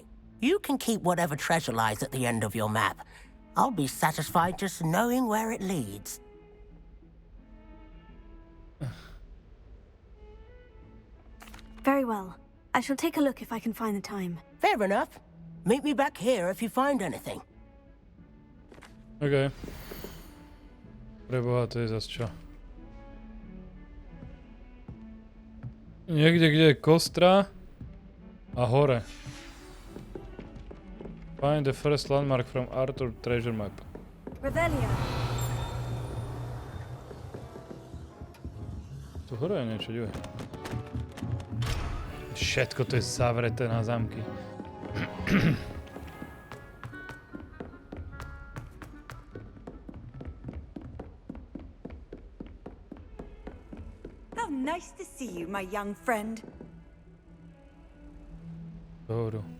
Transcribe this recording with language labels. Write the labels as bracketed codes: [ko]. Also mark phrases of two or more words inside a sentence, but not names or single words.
[en] You can keep whatever treasure lies at the end of your map. I'll be satisfied just knowing where it leads. Very well. I shall take a look if I can find the time. Fair enough. Meet me back here if you find anything. [sk] OK. Preboha, to je zas čo? Niekde, kde je kostra a hore. [en] Find the first landmark from Arthur treasure map. Revelio. [sk] Tu hore je niečo, divaj. Všetko to je zavreté na zámky. [en] How nice to see you, my young friend. [sk] Dohodu.